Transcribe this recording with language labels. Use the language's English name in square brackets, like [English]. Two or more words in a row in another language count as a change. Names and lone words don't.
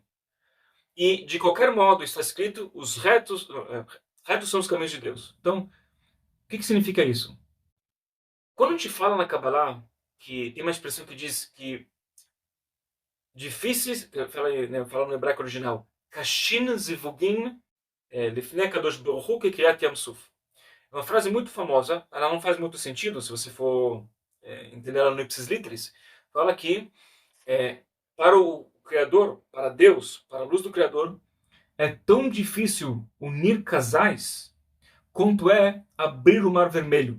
[Portuguese] E de qualquer modo está escrito, retos são os caminhos de Deus. Então, o que significa isso? Quando a gente fala na Kabbalah, que tem uma expressão que diz que difíceis, falando no hebraico original, [Hebrew] קשין זיווגין לפני קדוש ברוך הוא כקריעת ים סוף. [Portuguese] É uma frase muito famosa, ela não faz muito sentido se você for entender ela no [Latin] ipsis literis. [Portuguese] Fala que para o Criador, para Deus, para a luz do Criador, é tão difícil unir casais quanto é abrir o Mar Vermelho.